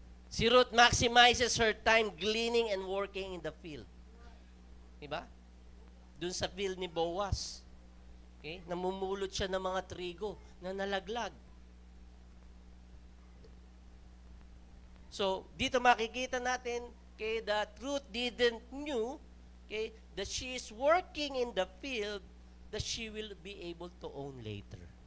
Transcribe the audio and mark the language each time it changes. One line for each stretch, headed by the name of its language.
English: Si Ruth maximizes her time gleaning and working in the field.
Filipino: Diba? Doon sa field ni Boaz. Okay? Namumulot siya ng mga trigo na nalaglag. So, dito makikita natin
English: okay, that Ruth didn't knew okay, that she is working in the field that she will be able to own later.